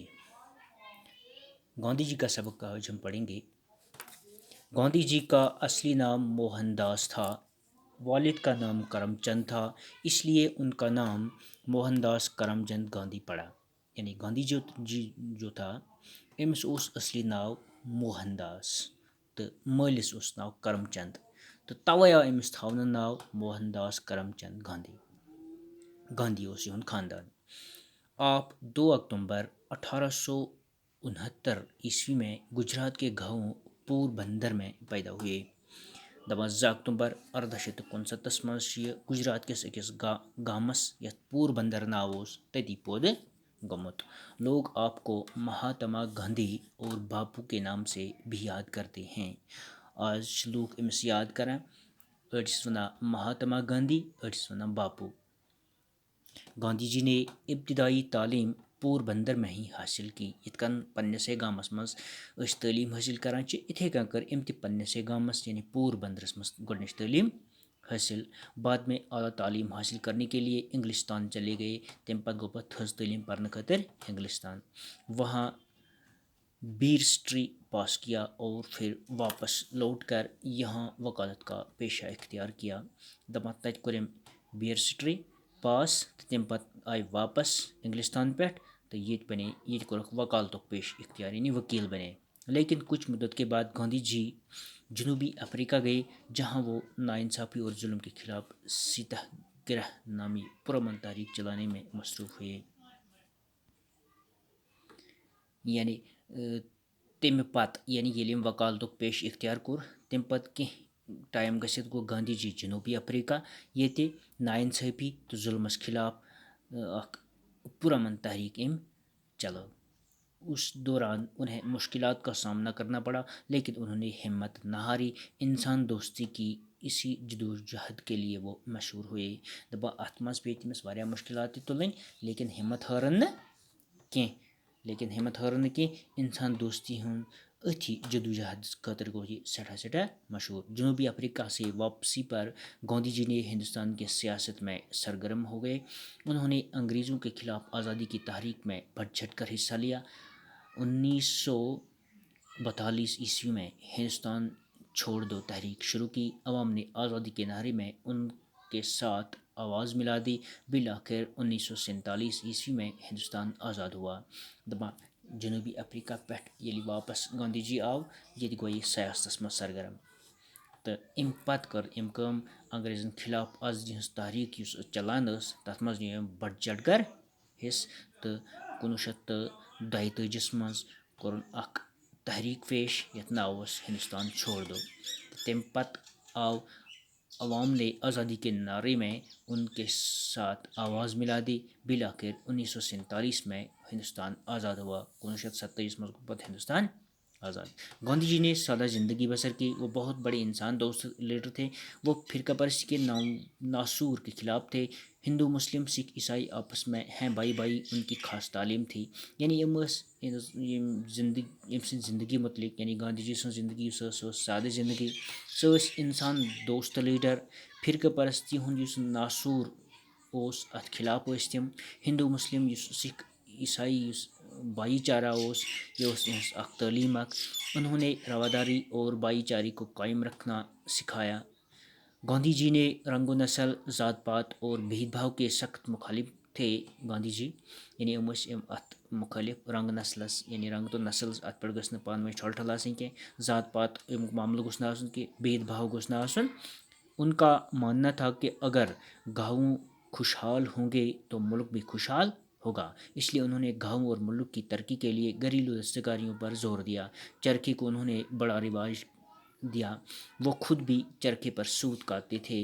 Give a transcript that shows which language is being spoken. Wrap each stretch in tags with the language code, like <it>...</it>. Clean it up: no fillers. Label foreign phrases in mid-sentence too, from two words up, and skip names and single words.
<ur>گاندھی جی کا سبق آج ہم پڑھیں گے۔ گاندھی جی کا اصلی نام موہن داس تھا۔ والد کا نام کرم چند تھا، اس لیے ان کا نام موہن داس کرم چند گاندھی پڑا۔</ur> <ks>یعنی گاندھی جو تھا أمس اوس اصلی ناو موہن داس تو مٲلِس اوس ناو کرم چند، تو توے آو أمس تھاونہٕ ناو موہن داس کرم چند گاندھی۔ گاندھی اوس یہُنٛد خاندان۔</ks> <ur>آپ 2 اکتوبر 1869 عیسوی میں گجرات کے گاؤں پور بندر میں پیدا ہوئے۔</ur> <ks>2 اکتوبر 1869 مز گجرات کس أکس گامس یتھ پور بندر ناو اوس تتی پٲدٕ گوٚمُت۔</ks> <ur>لوگ آپ کو مہاتما گاندھی اور باپو کے نام سے بھی یاد کرتے ہیں۔</ur> <ks>آج لوگ أمس یاد کران، أڑۍ چھِس ونان مہاتما گاندھی، أڑۍ چھِس ونان باپو۔</ks> <ur>گاندھی جی نے ابتدائی تعلیم پور بندر میں ہی حاصل کی۔</ur> <ks>یتھ کن پنسے گامس مز تعلیم حاصل کران چھِ، اتھے کن کر أمۍ تہِ پنسے گامس یعنی پور بندرس مز گۄڈنِچ تعلیم حاصل۔</ks> <ur>بعد میں اعلیٰ تعلیم حاصل کرنے کے لیے انگلستان چلے گئے۔</ur> <ks>تمہ پتہٕ گوٚو پتہٕ تھٔز تعلیم پرنہٕ خٲطرٕ انگلستان،</ks> <ur>وہاں بیرسٹری پاس کیا اور پھر واپس لوٹ کر یہاں وکالت کا پیشہ اختیار کیا۔</ur> <ks>دپان تتہِ کوٚر أمۍ بیرسٹری پاس تہٕ تمہ پتہٕ آیہِ واپس انگلستان پٮ۪ٹھ تہٕ ییٚتہِ کوٚرُکھ وکالتُک پیشہ اختیار یعنی وکیل بنے۔</ks> <ur>لیکن کچھ مدت کے بعد گاندھی جی جنوبی افریقہ گئے، جہاں وہ ناانصافی اور ظلم کے خلاف ستیہ گرہ نامی پرامن تحریک چلانے میں مصروف ہوئے۔</ur> <ks>یعنی تمہ پتہٕ یعنی ییٚلہِ أمۍ وکالتُک پیشہ اختیار کوٚر، تمہ پتہٕ کینٛہہ ٹایم گٔژھِتھ گوٚو گاندھی جی جنوبی افریقہ، ییٚتہِ ناانصافی تہٕ ظلمس خلاف اکھ پرامن تحریک أمۍ چلٲو۔</ks> <ur>اس دوران انہیں مشکلات کا سامنا کرنا پڑا، لیکن انہوں نے ہمت نہ ہاری۔ انسان دوستی کی اسی جدوجہد کے لیے وہ مشہور ہوئے۔</ur> <ks>دپان اتھ مز پیٚیہِ تٔمِس واریاہ مشکلات تہِ تُلٕنۍ، لیکن ہمت ہٲرٕن نہٕ کینٛہہ۔ انسان دوستی ہُنٛد أتھی جدوجہد خاطر گوٚو یہ سٹھاہ مشہور۔</ks> <ur>جنوبی افریقہ سے واپسی پر گاندھی جی نے ہندوستان کی سیاست میں سرگرم ہو گئے۔ انہوں نے انگریزوں کے خلاف آزادی کی تحریک میں بڑھ چڑھ کر حصہ لیا۔ 1942 عیسوی میں ہندوستان چھوڑ دو تحریک شروع کی۔ عوام نے آزادی کے نعرے میں ان کے ساتھ آواز ملا دی۔ بالآخر 1947 عیسوی میں ہندوستان آزاد ہوا۔</ur> <ks>دپان جنوبی افریقہ پٮ۪ٹھ ییٚلہِ واپس گاندھی جی آو، ییٚتہِ گوٚو یہِ سیاستس منٛز سرگرم، تہٕ امہِ پتہٕ کٔر أمۍ کٲم، انگریزن خلاف آزادی ہٕنٛز تحریک یُس چلان ٲس تتھ منٛز نِیو أمۍ</ks> <ur>بڑھ چڑھ کر</ur> <ks>حصہٕ، تہٕ 1942 منٛز کوٚرُن اکھ تحریک پیش یتھ ناو اوس ہندوستان چھوڑ دو۔ تمہِ پتہٕ آو</ks> <ur>عوام نے آزادی کے نعرے میں ان کے ساتھ آواز ملا دی۔ بالآخر 1947 میں ہندوستان آزاد ہوا۔</ur> <ks>1927 میں پتہٕ ہندوستان آزاد۔</ks> <ur>گاندھی جی نے سادہ زندگی بسر کی۔ وہ بہت بڑے انسان دوست لیڈر تھے۔ وہ فرقہ پرستی کے ناسور کے خلاف تھے۔ ہندو مسلم سکھ عیسائی آپس میں ہیں بھائی بھائی ان کی خاص تعلیم تھی۔</ur> <ks>یعنی زندگی متعلق یعنی گاندھی جی سن زندگی سو سادہ زندگی، سو انسان دوست لیڈر۔ فرقہ پرستی ہند یُس ناسور اوس اتھ خلاف ٲسۍ تِم۔ ہندو مسلم یُس سکھ عیسائی یُس بھائی چارہ اوس، یہ اوس یہنز اکھ تعلیم اکھ۔</ks> <ur>انہوں نے رواداری اور بھائی چارے کو قائم رکھنا سکھایا۔ گاندھی جی نے رنگ و نسل، ذات پات اور بھید بھاؤ کے سخت مخالف تھے۔</ur> <ks>گاندھی جی یعنی ات مخالف رنگ نسلس یعنی رنگ تو نسل ات پہ گھس پانہٕ ؤنۍ ٹھۄل ٹھۄل آسٕنۍ کینٛہہ، ذات پات امیُک معاملہٕ گوٚژھ نہٕ آسُن کینٛہہ، بھید بھاؤ گوٚژھ نہٕ آسُن۔</ks> <ur>ان کا ماننا تھا کہ اگر گاؤں خوشحال ہوں گے تو ملک بھی خوشحال ہوگا، اس لیے انہوں نے گاؤں اور ملک کی ترقی کے لیے گھریلو دستکاریوں پر زور دیا۔ چرخے کو انہوں نے بڑا رواج دیا۔ وہ خود بھی چرخے پر سوت کاٹتے تھے۔</ur>